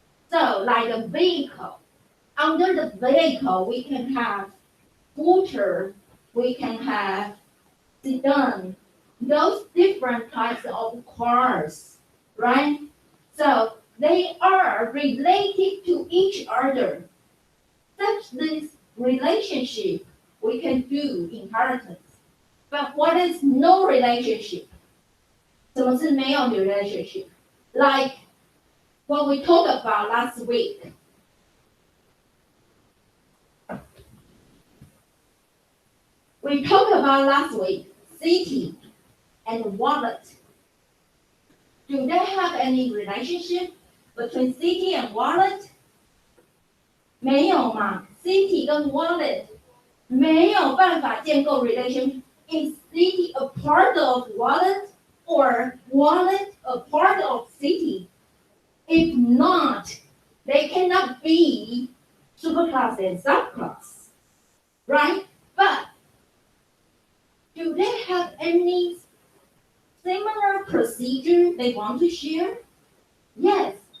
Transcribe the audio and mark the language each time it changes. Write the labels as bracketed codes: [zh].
[en] So, like a vehicle. Under the vehicle, we can have scooter, we can have sedan, those different types of cars, right? So, they are related to each other. Such this relationship, we can do inheritance. But what is no relationship? [zh] 什么是没有 relationship? [en] Like what we talked about last week. We talked about last week, city and wallet. Do they have any relationship between city and wallet? [zh] 没有嘛 ，city 跟 wallet 没有办法建构 relation. [en] Is city a part of wallet or wallet a part of city? If not, they cannot be superclass and subclass, right? But do they have any similar procedure they want to share? Yes.